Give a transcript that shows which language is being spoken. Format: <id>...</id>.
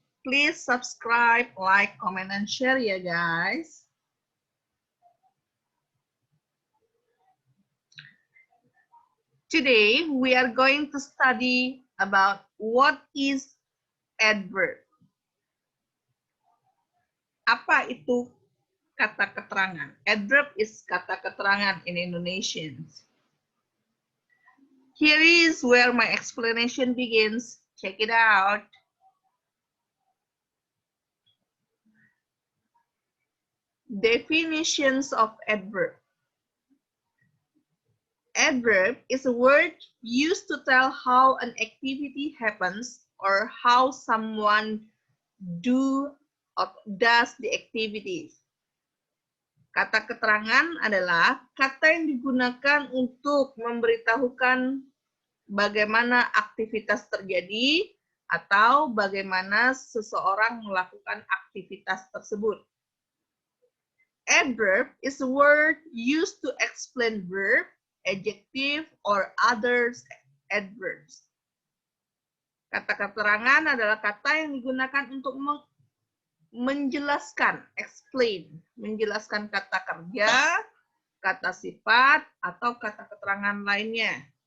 <en>Please subscribe, like, comment, and share ya guys. Today, we are going to study about what is adverb.</en> <id>Apa itu kata keterangan?</id> <en>Adverb is</en> <id>kata keterangan</id> <en>in Indonesian. Here is where my explanation begins. Check it out. Definitions of adverb. Adverb is a word used to tell how an activity happens or how someone does the activity.</en> <id>Kata keterangan adalah kata yang digunakan untuk memberitahukan bagaimana aktivitas terjadi atau bagaimana seseorang melakukan aktivitas tersebut.</id> <en>Adverb is a word used to explain verb, adjective, or others adverbs.</en> <id>Kata keterangan adalah kata yang digunakan untuk menjelaskan, explain, menjelaskan kata kerja, kata sifat, atau kata keterangan lainnya.</id>